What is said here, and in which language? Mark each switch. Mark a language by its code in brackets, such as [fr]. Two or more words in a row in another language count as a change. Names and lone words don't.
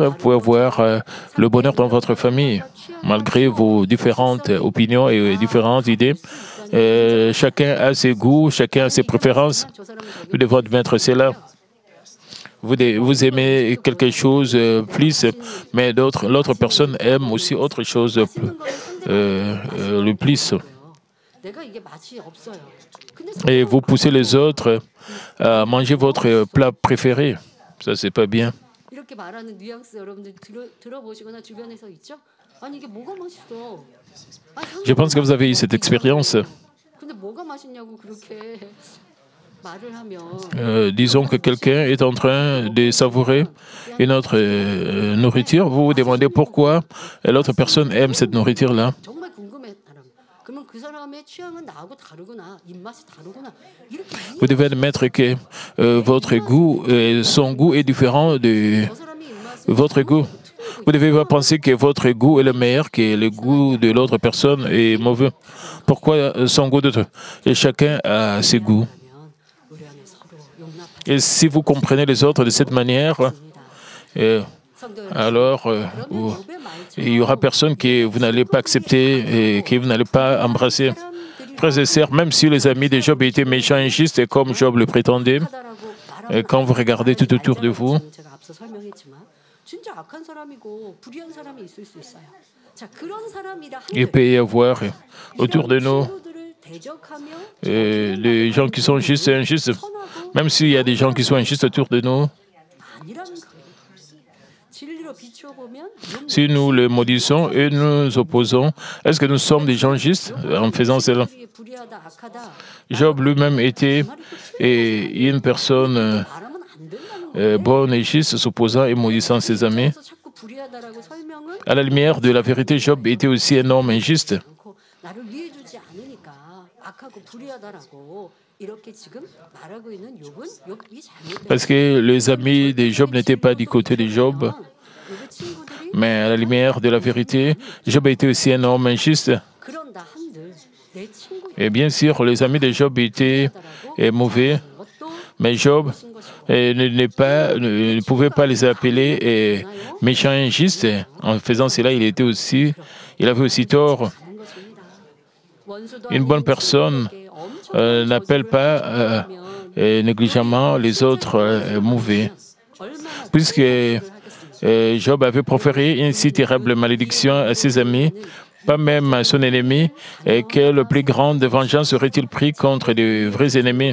[fr] Vous pouvez avoir le bonheur dans votre famille, malgré vos différentes opinions et différentes idées. Chacun a ses goûts, chacun a ses préférences. Nous devons admettre cela. vous aimez quelque chose plus, mais l'autre personne aime aussi autre chose le plus. [ko] 내가 이게 맛이 없어요. 근데 [fr] Et vous 서로 poussez les autres à manger votre 먹어보시고 plat préféré. Ça, c'est pas bien. [ko] 이렇게 말하는 뉘앙스 여러분들 들어보시거나 주변에서 있죠? 아니 이게 뭐가 맛있어? 아니 [fr] Je pense que vous avez eu 상관없어. cette expérience. [ko] 근데 뭐가 맛있냐고 그렇게 말을 하면 [fr] Disons que quelqu'un est en train de savourer une autre nourriture. Vous vous demandez pourquoi l'autre personne aime cette nourriture-là. [ko] 정말 궁금해 사람. 그러면 그 사람의 취향은 나하고 다르구나, 입맛이 다르구나 이렇게 [fr] Vous devez admettre que votre goût, son goût est différent de [ko] 저 사람이 입맛을 [fr] votre goût. Vous ne devez pas penser que votre goût est le meilleur, que le goût de l'autre personne est mauvais. Pourquoi son goût d'autre? Et chacun a ses goûts. [ko] 하면 우리 안에 서로 용납하는 [fr] Et si vous comprenez les autres de cette manière, euh, [ko] 성도 alors 여러분, 그러면 욥의 [fr] il n'y aura 말처럼 personne que vous n'allez pas accepter et que vous n'allez pas embrasser. Frères et sœurs, même si les amis de Job étaient méchants et injustes, comme Job le prétendait, 하다라고 quand vous regardez tout autour de vous, [ko] 제가 앞서 설명했지만 진짜 악한 사람이고 불의한 사람이 있을 수 있어요. 자, 그런 사람이라 il 한들 [fr] peut y avoir autour de nous [ko] 친구들을 대적하며 [fr] des gens qui sont justes et injustes. 선하고 Même s'il y a des gens qui sont injustes autour de nous, [ko] 아니라는 거예요. 진리로 비추어 보면 [fr] si nous les maudissons et nous opposons, est-ce que nous sommes des gens justes en faisant cela? [ko] 불의하다 악하다 [fr] Job lui-même était une personne [ko] 말하면 안 된다는 거예요. [fr] bonne et juste, s'opposant et maudissant ses amis. [ko] 그래서 자꾸 불의하다라고 설명을 [fr] À la lumière de la vérité, Job était aussi un homme injuste. [ko] 않고 나를 위해 주지 않으니까 악하고 불의하다라고 이렇게 지금 말하고 있는 욥이 잘못된 [fr] Parce que les amis de Job n'étaient pas du côté de Job, [ko] 욥의 친구들이 [fr] mais à la lumière de la vérité, Job était aussi un homme injuste. [ko] 그런다 한들 내 친구 [fr] Et bien sûr, les amis de Job étaient mauvais, 것도 mais Job ne pouvait pas les appeler méchants et injustes. En faisant cela, il avait aussi tort. [ko] 하는 것입니다. 원수도 [fr] Une bonne personne n'appelle pas négligemment les autres mauvais. Puisque Job avait proféré une si terrible malédiction à ses amis, pas même à son ennemi, et quelle plus grande vengeance aurait-il pris contre de vrais ennemis?